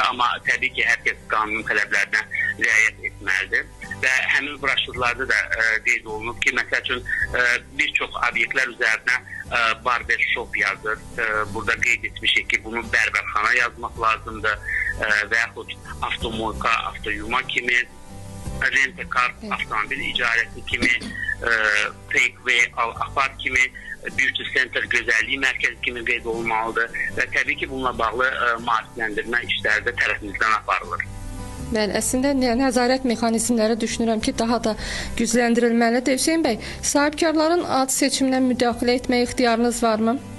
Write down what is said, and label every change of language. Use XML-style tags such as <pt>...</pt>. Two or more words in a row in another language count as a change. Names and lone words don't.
<az>Amma təbii ki, hər kəs qanunun tələblərinə riayət etməlidir və həmin broşurlarda da qeyd olunub ki, məsəl üçün bir çox obyektlər üzərinə</az> <en>barber shop</en> <az>yazır. Burada qeyd etmişik ki, bunu bərbərxana yazmaq lazımdır və yaxud avtomoyka, avtoyuma kimi,</az> <en>rent-a-car,</en> <az>avtomobil icarəsi kimi, take-away, al-apar kimi,</az> <en>beauty center,</en> <az>gözəllik mərkəzi kimi qeyd olunmalıdır və təbii ki, bununla bağlı maarifləndirmə işləri də tərəfimizdən aparılır. Bəli, əslində nəzarət mexanizmləri düşünürəm ki, daha da gücləndirilməlidir. Hüseyn bəy, sahibkarların ad seçiminə müdaxilə etmək ixtiyarınız varmı?</az>